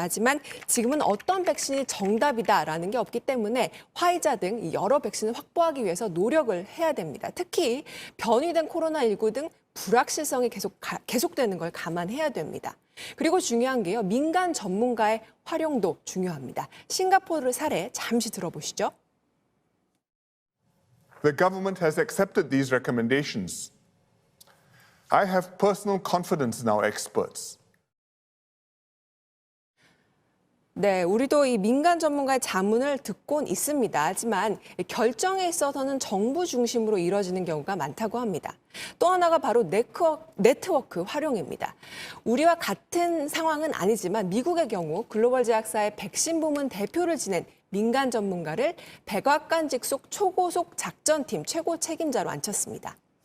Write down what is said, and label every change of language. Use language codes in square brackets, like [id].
[ko] 하지만 지금은 어떤 백신이 정답이다라는 게 없기 때문에 화이자 등 여러 백신을 확보하기 위해서 노력을 해야 됩니다. 특히 변이된 코로나19 등 불확실성이 계속되는 걸 감안해야 됩니다. 그리고 중요한 게요, 민간 전문가의 활용도 중요합니다. 싱가포르 사례 잠시 들어보시죠. [en] The government has accepted these recommendations. I have personal confidence in our experts. [ko] 네, 우리도 이 민간 전문가의 자문을 듣곤 있습니다. 하지만 결정에 있어서는 정부 중심으로 이뤄지는 경우가 많다고 합니다. 또 하나가 바로 네트워크 활용입니다. 우리와 같은 상황은 아니지만 미국의 경우 글로벌 제약사의 백신 부문 대표를 지낸 민간 전문가를 백악관 직속 초고속 작전팀 최고 책임자로 앉혔습니다.